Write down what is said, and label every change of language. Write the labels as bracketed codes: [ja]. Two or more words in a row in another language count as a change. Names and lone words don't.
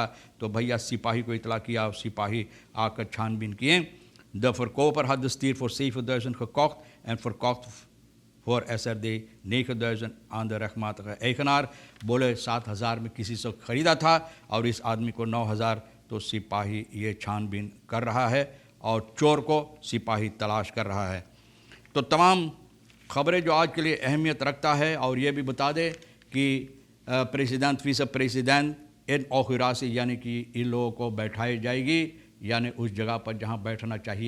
[hi] तो भैया सिपाही को इतला किया, सिपाही आकर छानबीन किए। [nl] द verkoper had de stier voor 7.000 gekocht en verkocht voor SRD 9.000 aan de rechtmatige eigenaar। [hi] बोले 7,000 में किसी से ख़रीदा था और इस आदमी को 9,000। तो सिपाही ये छानबीन कर रहा है और चोर को सिपाही तलाश कर रहा है। तो तमाम ख़बरें जो आज के लिए अहमियत रखता है। और ये भी बता दें कि [en] president vice president inauguration [hi] यानी कि इन लोगों को बैठाई जाएगी, यानी उस जगह पर जहां बैठना चाहिए।